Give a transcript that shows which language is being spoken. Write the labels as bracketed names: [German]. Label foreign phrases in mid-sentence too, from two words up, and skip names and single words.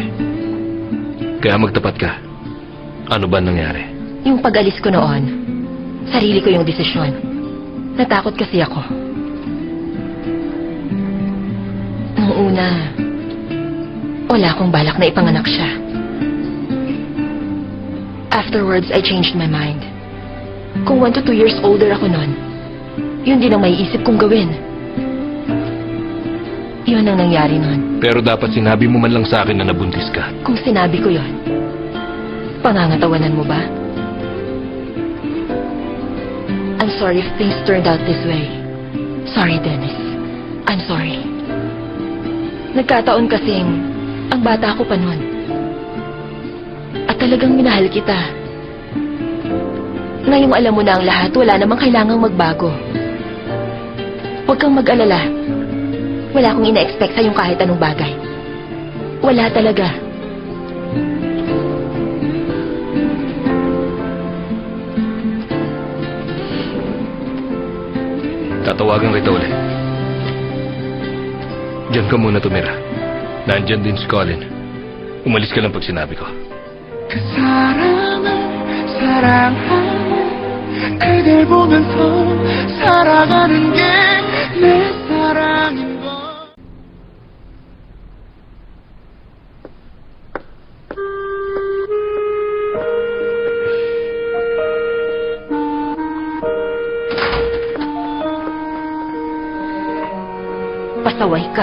[Filipino] Kaya magtapat ka. Ano ba nangyari? Yung pag-alis ko noon, sarili ko yung desisyon. Natakot kasi ako. Nung una, wala akong balak na ipanganak siya. [English] Afterwards, I changed my mind. [Filipino] Kung [English] 1 to 2 years older [Filipino] ako noon, yun din ang maiisip kong gawin. Yun ang nangyari noon. Pero dapat sinabi mo man lang sa akin na nabuntis ka. Kung sinabi ko yon, pangangatawanan mo ba? [English] I'm sorry if things turned out this way. Sorry, Dennis. I'm sorry. [Filipino] Nagkataon kasing ang bata ko pa noon. At talagang minahal kita. Ngayong alam mo na ang lahat, wala namang kailangang magbago. Huwag kang mag-alala. Wala akong ina-expect sa'yong kahit anong bagay. Wala talaga. Tatawagan kita ulit. Diyan ka muna tumira. Nandyan din si Colin. Umalis ka lang pag sinabi ko. [Korean] 그 사람을 사랑하며 그댈 보면서 살아가는 게 내 사랑인 걸. [Filipino] Pasaway ka.